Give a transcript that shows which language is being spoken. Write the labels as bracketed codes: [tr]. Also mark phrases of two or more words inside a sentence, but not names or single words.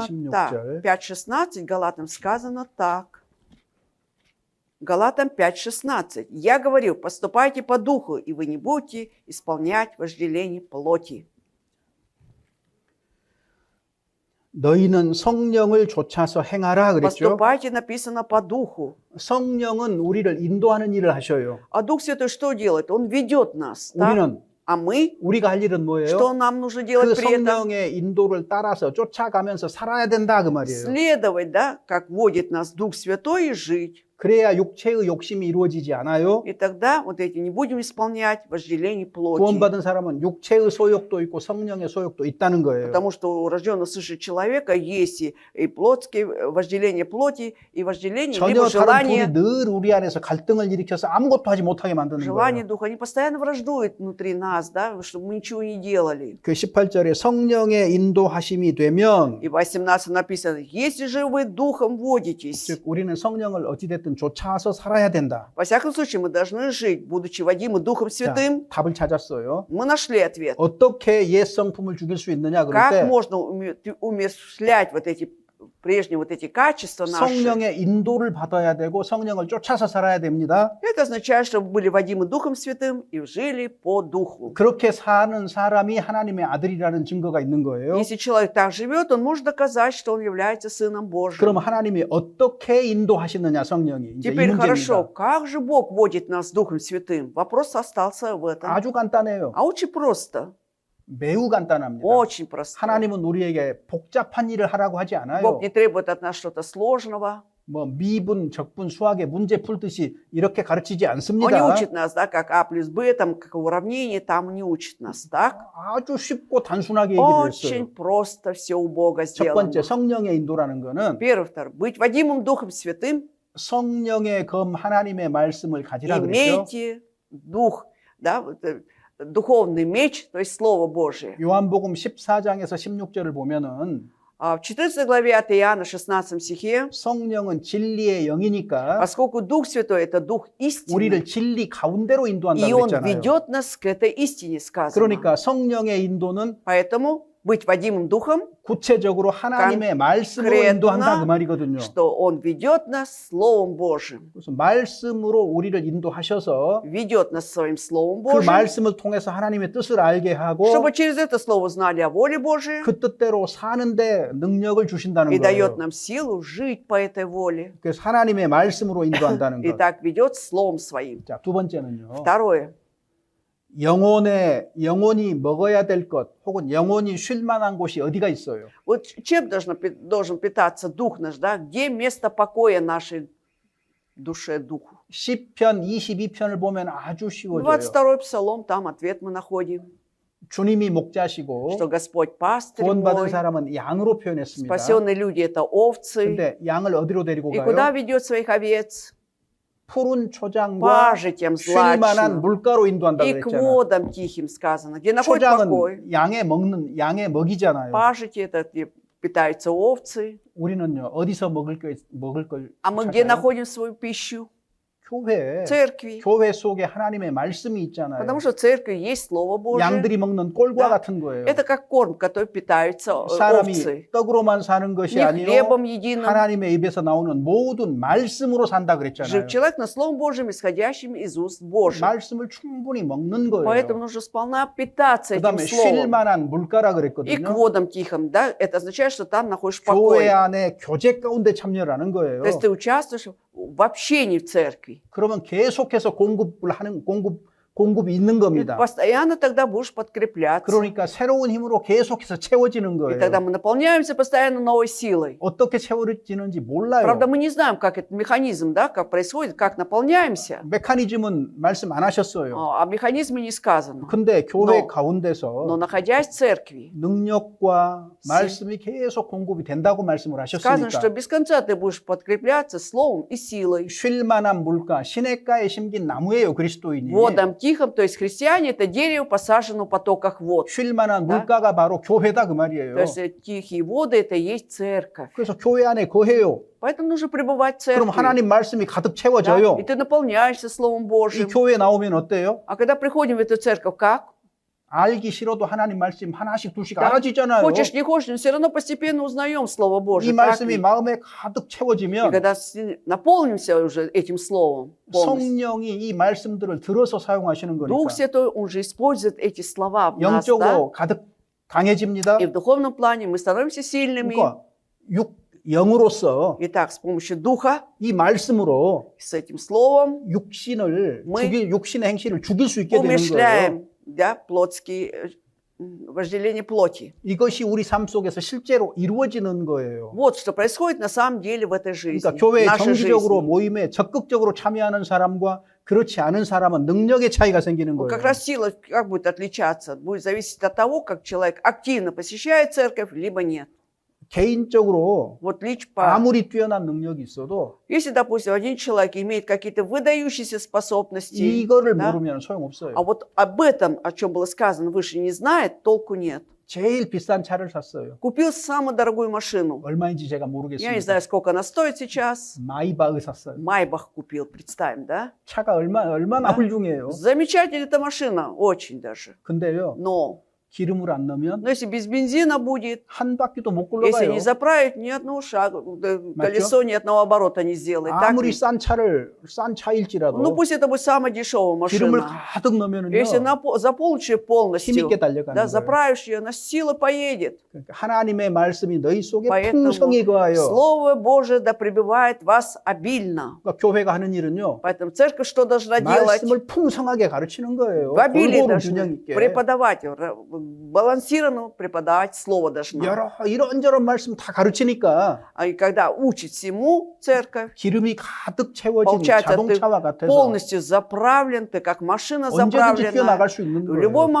[ko] 16절. [ru] так, 5.16, Галатам сказано так. Галатам 5.16. Я говорю, поступайте по духу, и вы не будете исполнять вожделение плоти. [ko] 너희는 성령을 쫓아서 행하라 그랬죠. [ru] Поступайте написано по духу. [ko] 성령은 우리를 인도하는 일을 하셔요. [ru] А Дух Святой что делает? Он ведет нас. Так? [ko] 우리는 [ru] А мы, [ko] 우리가 할 일은 뭐예요? [ru] что нам нужно [ko] 그 [ru] делать при этом? [ko] 성령의 인도를 따라서 쫓아가면서 살아야 된다 그 말이에요. [ru] Следовать, да, как водит нас Дух Святой и жить. [ko] 그래야 육체의 욕심이 이루어지지 않아요. [ru] И тогда вот эти не будем исполнять вожделение плоти. [ko] 구원받은 사람은 육체의 소욕도 있고 성령의 소욕도 있다는 거예요. [ru] Потому что у рожденного свыше человека есть и плотские вожделение плоти, и вожделение, [ko] 전혀 [ru] либо [ko] 다른 둘이 [ru] желание, [ko] 늘 우리 안에서 갈등을 일으켜서 아무것도 하지 못하게 만드는 [ru] желание [ko] 거예요. [ru] Духа. Они постоянно враждуют внутри нас, да, чтобы мы ничего не делали. [ko] 그 18절에 성령의 인도하심이 되면 [ru] И в 18 написано, если же вы Духом водитесь, [ko] 즉 우리는 성령을 어찌됐든 쫓아서 살아야 된다. [ru] во всяком случае мы должны жить, будучи водимы Духом [ko] 자, [ru] Святым. [ko] 답을 찾았어요. [ru] Мы нашли ответ. [ko] 어떻게 옛 성품을 죽일 수 있느냐 그럴 [ru] Как [ko] 때 [ru] можно умерщвлять вот эти прежние вот эти качества наши? [ko] 성령의 인도를 받아야 되고 성령을 쫓아서 살아야 됩니다. [ru] Это означает, чтобы были водимы Духом Святым и жили по Духу. [ko] 그렇게 사는 사람이 하나님의 아들이라는 증거가 있는 거예요. [ru] Если человек так живет, он может доказать, что он является Сыном Божьим. [ko] 그럼 하나님이 어떻게 인도하시느냐 성령이 이제 이 [ru] Теперь [ko] 문제입니다. [ru] хорошо, как же Бог водит нас Духом Святым? Вопрос остался в этом. [ko] 아주 간단해요. [ru] А очень просто, [ko] 매우 간단합니다. [ru] очень просто. [ko] 하나님은 우리에게 복잡한 일을 하라고 하지 않아요. [ru] Бог не требует от нас что-то сложного. [ko] 뭐 미분, 적분, 수학의 문제 풀듯이 이렇게 가르치지 [ru] Он не [ko] 않습니다. [ru] учит нас, да, как А плюс Б, там, как уравнение, там не учит нас, так? [ko] 아주 쉽고 단순하게 얘기를 [ru] Очень [ko] 했어요. [ru] просто все у Бога [ko] 첫 [ru] сделано. [ko] 번째 성령의 인도라는 거는 [ru] Первый, второй. Быть водимым Духом Святым, [ko] 성령의 검 하나님의 말씀을 가지라 그랬죠. [ru] имейте дух, да, вот, духовный меч, то есть Слово Божие. [ko] 요한복음 14장에서 16절을 보면은 [ru] В 14 главе от Иоанна, 16 стихе, [ko] 성령은 진리의 영이니까 [ru] поскольку Дух Святой – это Дух истины, [ko] 우리를 진리 가운데로 [ru] и [ko] 인도한다고 [ru] Он [ko] 했잖아요. [ru] ведет нас к этой истине, сказано. [ko] 그러니까 성령의 인도는 [ru] Поэтому быть водимым Духом, [ko] 구체적으로 하나님의 말씀으로 [ru] конкретно, [ko] 인도한다 그 말이거든요. [ru] что Он ведет нас Словом Божьим, [ko] 그래서 말씀으로 우리를 인도하셔서 [ru] ведет нас своим Словом [ko] 그 [ru] Божьим, [ko] 말씀을 통해서 하나님의 뜻을 알게 하고 [ru] чтобы через это Слово знали о воле Божией [ko] 그 뜻대로 사는데 능력을 주신다는 [ru] и [ko] 거예요. [ru] дает нам силу жить по этой воле. [ko] 그래서 하나님의 말씀으로 인도한다는 [ru] И [ko] 것. [ru] так ведет Словом Своим. [ko] 자, 두 번째는요. [ru] Второе. [ko] 영혼이 먹어야 될 것 혹은 영혼이 쉴 만한 곳이 어디가 있어요? [ru] Вот чем должен питаться дух наш, да? Где место покоя нашей душе, духу? [ko] 시편 22편을 보면 아주 쉬워져요. [ru] 22-й псалом, там ответ мы находим, [ko] 주님이 목자시고 [ru] что Господь пастырь [ko] 구원받은 [ru] мой, [ko] 사람은 양으로 표현했습니다. [ru] спасенные люди – это овцы. [ko] 근데 양을 어디로 데리고 [ru] И куда [ko] 가요? [ru] ведет своих овец? [ko] 푸른 초장과 [ru] Пажитям [ko] 쉴 만한 [ru] злачным [ko] 물가로 인도한다고 [ru] и к [ko] 그랬잖아요. [ru] водам тихим сказано, где находит покой. [ko] 초장은 양의 먹이잖아요. [ru] Пажити – это где питаются овцы. [ko] 우리는요 어디서 먹을 걸 [ru] А мы где [ko] 찾아요? [ru] находим свою пищу? [ko] 교회. [ru] Церкви. [ko] 교회 속에 하나님의 말씀이 있잖아요. [ru] Потому что в церкви есть Слово Божие. [ko] 양들이 먹는 꼴과 [ru] Да. [ko] 같은 거예요. [ru] Это как корм, который питаются [ko] 사람이 [ru] овцы. [ko] 떡으로만 사는 것이 [ru] Не [ko] 아니요 [ru] хлебом единым. [ko] 하나님의 입에서 나오는 모든 말씀으로 산다 그랬잖아요. [ru] Жив человек на Словом Божьим, исходящим из уст Божьих. [ko] 말씀을 충분히 먹는 [ru] Поэтому [ko] 거예요. [ru] нужно сполна питаться этим [ko] 그다음에 쉴 [ru] Словом. [ko] 만한 물가라 [ru] И к [ko] 그랬거든요. [ru] водам тихим, да, это означает, что там находишь [ko] 교회 [ru] покой. [ko] 안에 교제 가운데 참여라는 거예요. [ru] То есть ты участвуешь в общении в церкви. [ko] 그러면 계속해서 공급이 있는 [ru] И [ko] 겁니다. [ru] постоянно тогда будешь подкрепляться. [ko] 그러니까 새로운 힘으로 계속해서 채워지는 [ru] И [ko] 거예요. [ru] тогда мы наполняемся постоянно новой силой. [ko] 어떻게 채워지는지 몰라요. [ru] Правда, мы не знаем, как этот механизм, да, как происходит, как наполняемся. [ko] 메커니즘은 말씀 안 하셨어요. [ru] О механизме не сказано. [ko] 근데 교회 [ru] Но [ko] 가운데서 [ru] находясь в церкви, [ko] 능력과 말씀이 계속 공급이 된다고 말씀을 [ru] сказано, что [ko] 하셨으니까 [ru] без конца ты будешь подкрепляться словом и силой. [ko] 쉴 만한 물가, 시냇가에 심긴 나무예요, 그리스도인이. [ru] Водом тихом, то есть христиане, это дерево посажено в потоках вод. [ko] 쉴 만한 [ru] Да. [ko] 물가가 바로 교회다 그 말이에요. [ru] То есть тихие воды, это и есть церковь. [ko] 그래서 교회 안에 거해요. [ru] Поэтому нужно пребывать в [ko] 그럼 [ru] церкви. [ko] 하나님 말씀이 가득 [ru] Да? [ko] 채워져요. [ru] И ты наполняешься Словом [ko] 이 [ru] Божьим. [ko] 교회 나오면 어때요? [ru] А когда приходим в эту церковь, как? [ko] 알기 싫어도 하나님 말씀 하나씩 둘씩 [ru] Да. [ko] 알아지잖아요. [ru] Хочешь, не хочешь, но все равно постепенно узнаем Слово [ko] 이 [ru] Божие. Так [ko] 말씀이 [ru] ли? [ko] 마음에 가득 [ru] И [ko] 채워지면 [ru] когда наполнимся уже этим Словом полностью, [ko] 성령이 이 말씀들을 들어서 사용하시는 [ru] Дух [ko] 거니까 [ru] Святой, Он же использует эти слова в нас, да? [ko] 영적으로 가득 강해집니다. [ru] И в духовном плане мы становимся сильными. [ko] 그러니까 영으로서 [ru] Итак, с помощью Духа, [ko] 이 말씀으로 [ru] с этим Словом [ko] 육신의 행실을 죽일 수 있게 되는 거예요. [ru] умерщвляем, да, плотские вожделение плоти. [ko] 이것이 우리 삶 속에서 실제로 이루어지는 거예요. [ru] Вот что происходит на самом деле в этой жизни. [ko] 그러니까 교회 [ru] нашей [ko] 정기적으로 [ru] жизни. [ko] 모임에 적극적으로 참여하는 사람과 그렇지 않은 사람은 능력의 차이가 생기는 [ru] Вот [ko] 거예요. [ru] как раз сила как будет отличаться? Будет зависеть от того, как человек активно посещает церковь, либо нет. [ko] 개인적으로 [ru] Вот по... [ko] 아무리 뛰어난 능력이 있어도 [ru] Если, допустим, один человек имеет какие-то выдающиеся способности, [ko] 이거를 [ru] да? [ko] 모르면 소용없어요. [ru] а вот об этом, о чем было сказано выше, не знает, толку нет. [ko] 제일 비싼 차를 샀어요. [ru] Купил самую дорогую машину. [ko] 얼마인지 제가 [ru] Я не [ko] 모르겠습니다. [ru] знаю, сколько она стоит сейчас. [ko] 마이바흐 샀어요. [ru] Майбах купил, представим, да? [ko] 차가 얼마나 [ru] Да. [ko] 훌륭해요. [ru] Замечательная эта машина, очень даже. [ko] 근데요, [ru] Но [ko] 기름을 안 넣으면 [ru] если без бензина будет, [ko] 한 바퀴도 못 [ru] если [ko] 굴러가요. [ru] не заправить ни одного шага, колесо ни одного оборота не сделает. Так [ko] 아무리 [ru] ли? [ko] 싼 차일지라도 [ru] Ну пусть это будет самая дешевая [ko] 기름을 [ru] машина. [ko] 가득 넣으면은요, [ru] Если заполнишь ее полностью, [ko] 힘있게 달려가는 [ru] да, [ko] 거예요. [ru] заправишь ее, она с силой поедет. [ko] 그러니까 하나님의 말씀이 너희 속에 [ru] Поэтому [ko] 풍성히 거하여. [ru] Слово Божие да пребывает в вас обильно. [ko] 그러니까 교회가 하는 일은요, [ru] Поэтому церковь что должна делать? [ko] 말씀을 풍성하게 가르치는 거예요. [ru] В обилии [ko] 골고루 [ru] должны [ko] 균형 있게. [ru] преподавать, балансированно преподавать Слово должна. [ko] 여러 이런저런 말씀 다 가르치니까 [ru] И когда учит всему церковь, [ko] 기름이 가득 채워진 [ru] получается, ты [ko] 자동차와 같아서 [ru] полностью заправлен, ты как машина [ko] 언제든지 [ru] заправлена. [ko] 뛰어나갈 수 있는 [ru] В любой [ko] 거예요.